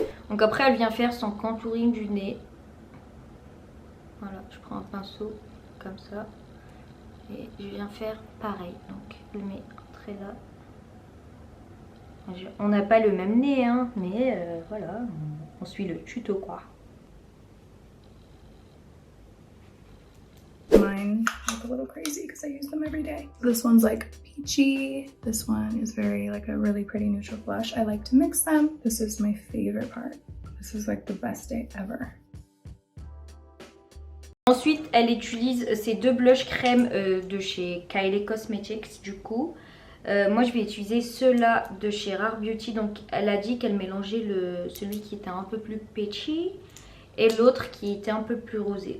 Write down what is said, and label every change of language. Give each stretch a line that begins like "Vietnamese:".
French: Donc après elle vient faire son contouring du nez. Voilà, je prends un pinceau comme ça et je viens faire pareil. Donc je mets un trait là. On n'a pas le même nez hein, mais voilà, on suit le tuto quoi.
English: Mine look a little crazy because I use them every day. This one's like peachy. This one is very like a really pretty neutral blush. I like to mix them. This is my favorite part. This is like the best day ever.
French: Ensuite elle utilise ces deux blushs crème de chez Kylie Cosmetics du coup. Moi je vais utiliser ceux-là de chez Rare Beauty. Donc elle a dit qu'elle mélangeait celui qui était un peu plus peachy et l'autre qui était un peu plus rosé.